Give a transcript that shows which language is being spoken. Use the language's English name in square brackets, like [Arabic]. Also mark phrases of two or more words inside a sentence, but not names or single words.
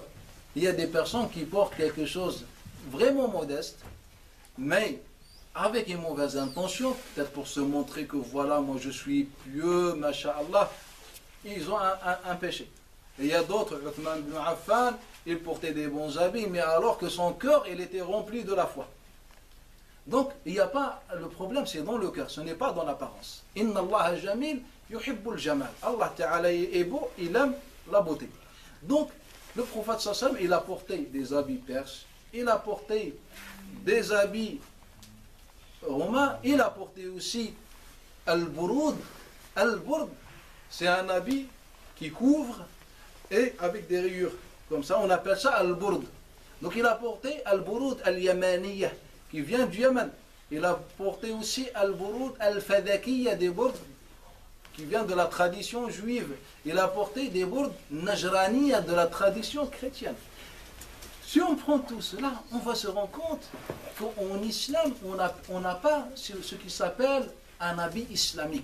[French] Il y a des personnes qui portent quelque chose vraiment modeste, mais avec une mauvaise intention, peut-être pour se montrer que voilà, moi je suis pieux, masha'Allah, ils ont un péché. Et il y a d'autres, Uthman ibn Affan, il portait des bons habits, mais alors que son cœur, il était rempli de la foi. Donc, il n'y a pas, le problème c'est dans le cœur, ce n'est pas dans l'apparence. [Arabic] إن الله جميل يحب الجمال. [French] Allah Ta'ala est beau, il aime la beauté. Donc, le prophète sallam, il a porté des habits perses, il a porté des habits romains, il a porté aussi al-burud. Al-burd, c'est un habit qui couvre et avec des rayures. Comme ça, on appelle ça al-burd. Donc, il a porté [Arabic] البرود اليمانية, [French] qui vient du Yémen. Il a porté aussi [Arabic] البرود الفدكية, [French] des bourdes qui vient de la tradition juive. Il a porté des bourdes najraniya, de la tradition chrétienne. Si on prend tout cela, on va se rendre compte qu'en islam, on n'a pas ce qui s'appelle un habit islamique.